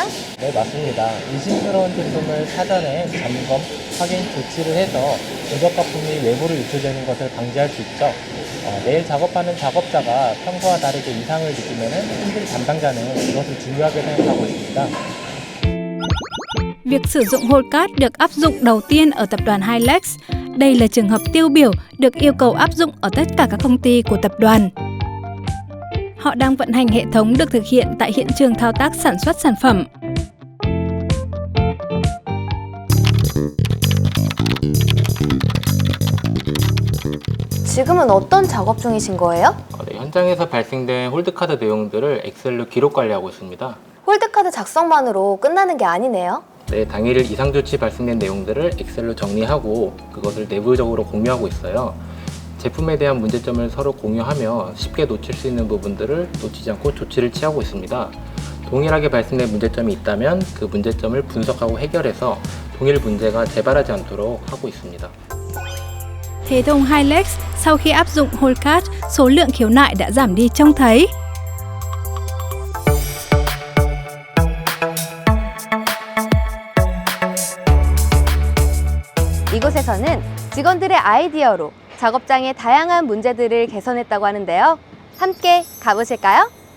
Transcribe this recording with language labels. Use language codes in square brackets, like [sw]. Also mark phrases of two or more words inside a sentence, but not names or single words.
[ko] 네, 맞습니다. 의심스러운 제품을 사전에 점검, 확인 조치를 해서 부적합품이 외부로 유출되는 것을 방지할 수 있죠. 매일 작업하는 작업자가 평소와 da르게 이상을 느끼면 품질 담당자는 이것을 중요하게 생각하고 있습니다. [vi] Việc sử dụng [en] hold card [vi] được áp dụng đầu tiên ở tập đoàn Hilex. Đây là trường hợp tiêu biểu được yêu cầu áp dụng ở tất cả các công ty của tập đoàn. Họ đang vận hành hệ thống được thực hiện tại hiện trường thao tác sản xuất sản phẩm. [ko] 지금은 어떤 작업 중이신 거예요? 네, 현장에서 발생된 홀드카드 내용들을 엑셀로 기록 관리하고 있습니다. 홀드카드 작성만으로 끝나는 게 아니네요? 네, 당일 이상 조치 발생된 내용들을 엑셀로 정리하고 그것을 내부적으로 공유하고 있어요. 제품에 대한 문제점을 서로 공유하며 쉽게 놓칠 수 있는 부분들을 놓치지 않고 조치를 취하고 있습니다. 동일하게 발생된 문제점이 있다면 그 문제점을 분석하고 해결해서 동일 문제가 재발하지 않도록 하고 있습니다. [vi] Thế Đông Hilex sau khi áp dụng [en] hold card, [vi] số lượng khiếu nại đã giảm đi trông thấy. [ko] 이곳에서는 직원들의 아이디어로 작업장의 다양한 문제들을 개선했다고 하는데요. 함께 가보실까요?